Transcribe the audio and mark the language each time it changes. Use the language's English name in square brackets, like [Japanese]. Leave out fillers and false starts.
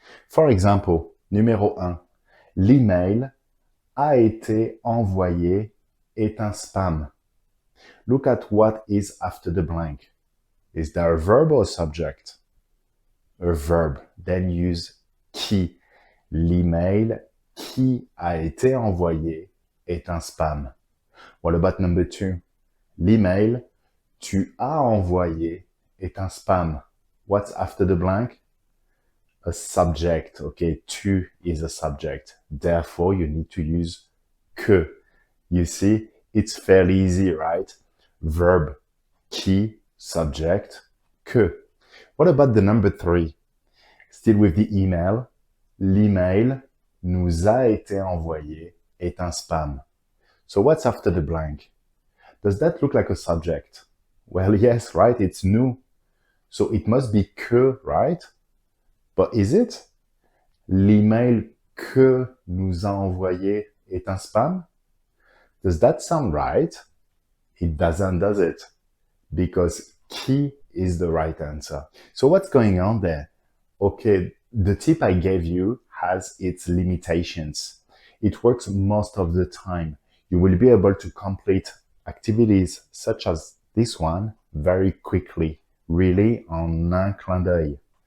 [English] For example, [French] numéro 1, l'email a été envoyé est un spam. [English] Look at what is after the blank. Is there a verb or a subject? A verb. Then use qui. [French] L'email qui a été envoyé est un spam. [English] What about number 2? [French] L'email tu as envoyé est un spam. [English] What's after the blank? A subject. Okay, tu is a subject. Therefore, you need to use que. You see, it's fairly easy, right? Verb, qui, subject, que. What about the number 3? Still with the email. [French] L'email nous a été envoyé est un spam. [English] So what's after the blank? Does that look like a subject? Well, yes, right? It's nous. So it must be que, right? But is it? [French] L'email que nous a envoyé est un spam? [English] Does that sound right? It doesn't, does it? Because qui is the right answer. So what's going on there? Okay, the tip I gave you has its limitations. It works most of the time. You will be able to complete activities such as this one very quickly, really [French] en un clin d'œil.